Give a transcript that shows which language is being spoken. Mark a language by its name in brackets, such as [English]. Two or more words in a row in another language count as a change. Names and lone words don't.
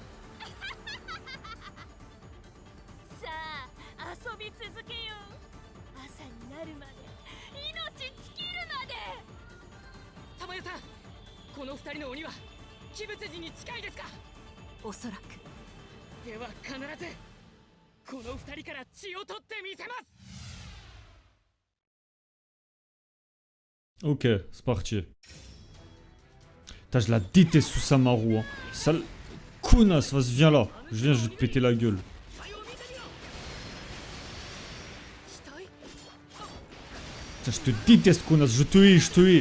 [Japanese] さあ遊び続けよう。朝になるまで命尽きるまで。玉代さん、この二人の鬼は鬼仏寺に近いですか？おそらく。では必ずこの二人から血を取ってみせます。 [French] Ok, c'est parti. Putain, je la déteste sous Samaru, hein. Sale connasse, vas-y, viens là. Je viens, je vais te péter la gueule. Putain, je te déteste, connasse, je te hais, je te hais.